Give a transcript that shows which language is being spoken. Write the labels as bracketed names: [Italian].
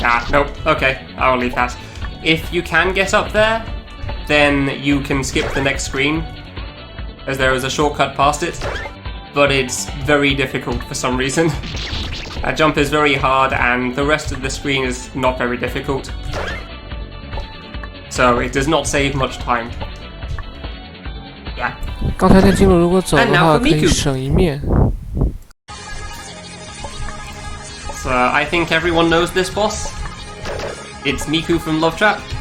[English] Nope. Okay, I'll leave that. If you can get up there, then you can skip the next screen, as there is a shortcut past it, but it's very difficult for some reason. That jump is very hard, and the rest of the screen is not very difficult. So it does not save much time. Yeah. [Chinese] 刚才那经路如果走的话，可以省一面。 [English] So I think everyone knows this boss. It's Miku from Love Trap.